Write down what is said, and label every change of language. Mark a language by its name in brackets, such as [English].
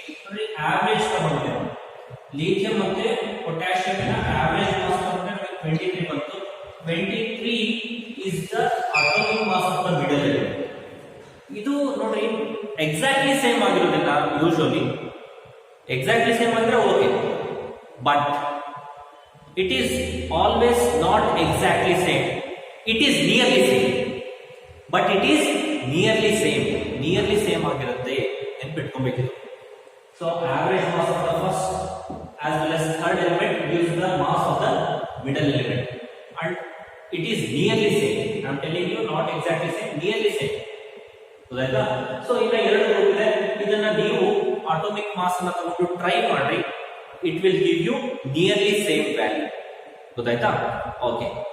[Kannada] ನೋಡಿ, average ತಗೊಂಡ್ರೆ lithium ಮತ್ತೆ potassium ನ average mass ತಗೊಂಡ್ರೆ 23 ಬಂತು. [English] 23 is the atomic mass of the middle element. [Kannada] ಇದು ನೋಡ್ರಿ [English] exactly same [Kannada] ಆಗಿರೋದಿಲ್ಲ. [English] Usually exactly same ಅಂದ್ರೆ okay, but it is always not exactly same. It is nearly same, but it is nearly same [Kannada] ಆಗಿರುತ್ತೆ ನೆನಪಿಟ್ಕೊಬೇಕಿದೆ. [English] So average mass of the first as well as third element gives the mass of the middle element, and it is nearly same. I am telling you, not exactly same, nearly same. [Kannada] ಗೊತ್ತಾಯ್ತಾ? So ಈಗ ಎರಡು group ಇದೆ, ಇದನ್ನ ನೀವು atomic mass ಅನ್ನು ತಗೊಂಡು try ಮಾಡ್ರಿ, [English] It will give you nearly same value. [Kannada] ಗೊತ್ತಾಯ್ತಾ? ಓಕೆ.